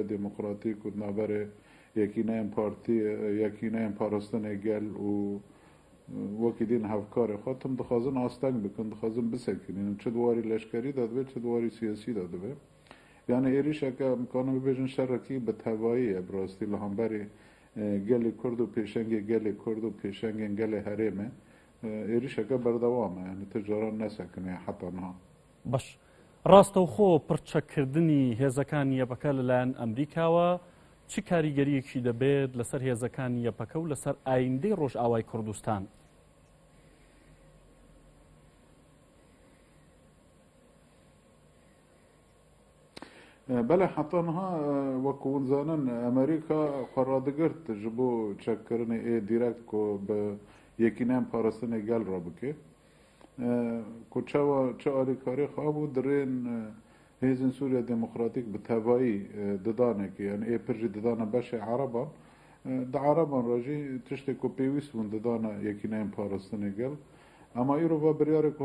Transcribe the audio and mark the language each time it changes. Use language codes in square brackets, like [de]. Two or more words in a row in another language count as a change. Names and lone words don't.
[ku] Demokratîk û di naberê yekîneyên partî yekîneyên parastinê gel û wekî din hevkarê xwe tim dixwazin asteng bikin dixwazin bisekînin çi dwarî leşkerî de dibe çi dwarî siyasî de dibe yani êrişeke em kanin bibêjin şerekî bi tevayî ye bi rastî li hemberî gelê Kurd û pêşengê gelê Kurd û pêşengên gelê herêmê êrişeke berdewam e yani ti caran nesekine heta niha. [ckb] باش ڕاستەوخۆ پڕچەکردنی هێزەکانی یەپەکە لەلایەن ئەمریکاوە چ کاریگەریەکی دەبێت لەسەر هێزەکانی یەپەکە و لەسەر ئایندەی ڕۆژئاوای کوردستان؟ [ku] بەڵێ حتا niha wekû hûn zanin Amerîka xwe radigirt ji bo çekkirinê ê dîrekt ku bi yekîneyên parastinê gel rabike ku çawa çi alîkarî xabû dirên hêzên Sûriya Demokratîk bi tevayî didanekî yani ê pir jî didane beşê Ereban di Ereban re jî tiştê ku pêwîst bûn didane yekîneyên parastinê gel ema îro ve biryarê ku